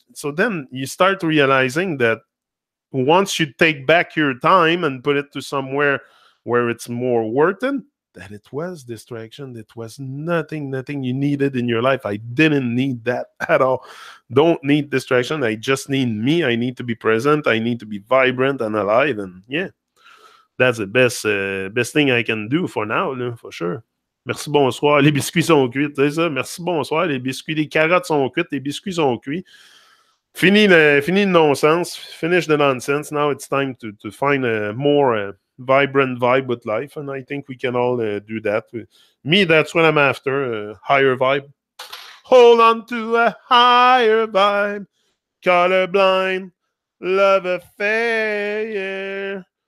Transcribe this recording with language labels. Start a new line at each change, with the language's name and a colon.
English: So then you start realizing that once you take back your time and put it to somewhere where it's more worth it, that it was distraction. It was nothing you needed in your life. I didn't need that at all. Don't need distraction. I just need me. I need to be present. I need to be vibrant and alive. And yeah, that's the best thing I can do for now, là, for sure.
French: Merci, bonsoir. Les biscuits sont cuits. C'est ça. Merci, bonsoir. Les carottes sont cuites. Les biscuits sont cuits. Fini le nonsense.
English: Finish the nonsense. Now it's time to find a more vibrant vibe with life. And I think we can all do that. Me, that's what I'm after. Higher vibe. Hold on to a higher vibe. Colorblind. Love affair.